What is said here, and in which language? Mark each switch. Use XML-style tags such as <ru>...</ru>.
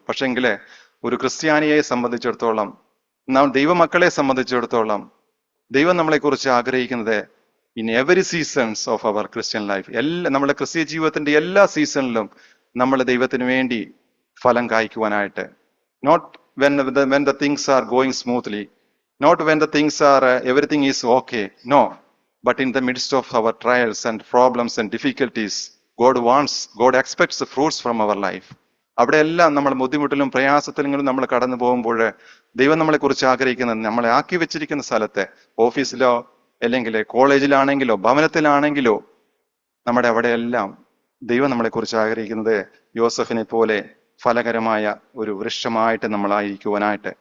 <ml>പക്ഷെങ്കിൽ ഒരു ക്രിസ്ത്യാനിയെ സംബന്ധിച്ചിടത്തോളം, നാം ദൈവമക്കളെ സംബന്ധിച്ചിടത്തോളം ദൈവം നമ്മളെ കുറിച്ച് ആഗ്രഹിക്കുന്നത്</ml> <en>in every seasons of our Christian life,</en> <ml>നമ്മുടെ ക്രിസ്തീയ ജീവിതത്തിന്റെ എല്ലാ സീസണിലും നമ്മൾ ദൈവത്തിന് വേണ്ടി ഫലം കായ്ക്കുവാനായിട്ട്.</ml> <en>Not when the things are going smoothly, Not when the things are, everything is okay. No. But in the midst of our trials and problems and difficulties, God expects the fruits from our life.</en> <ml>അവിടെയെല്ലാം നമ്മൾ ബുദ്ധിമുട്ടിലും പ്രയാസത്തിലും നമ്മൾ കടന്നു പോകുമ്പോൾ ദൈവം നമ്മളെ കുറിച്ച് ആഗ്രഹിക്കുന്നത്, നമ്മളെ ആക്കി വെച്ചിരിക്കുന്ന സ്ഥലത്തെ, ഓഫീസിലോ അല്ലെങ്കിൽ കോളേജിലാണെങ്കിലോ ഭവനത്തിലാണെങ്കിലോ, നമ്മുടെ അവിടെയെല്ലാം ദൈവം നമ്മളെ കുറിച്ച് ആഗ്രഹിക്കുന്നത് യോസഫിനെ പോലെ ഫലകരമായ ഒരു വൃക്ഷമായിട്ട് നമ്മളായിരിക്കുവാനായിട്ട്.</ml>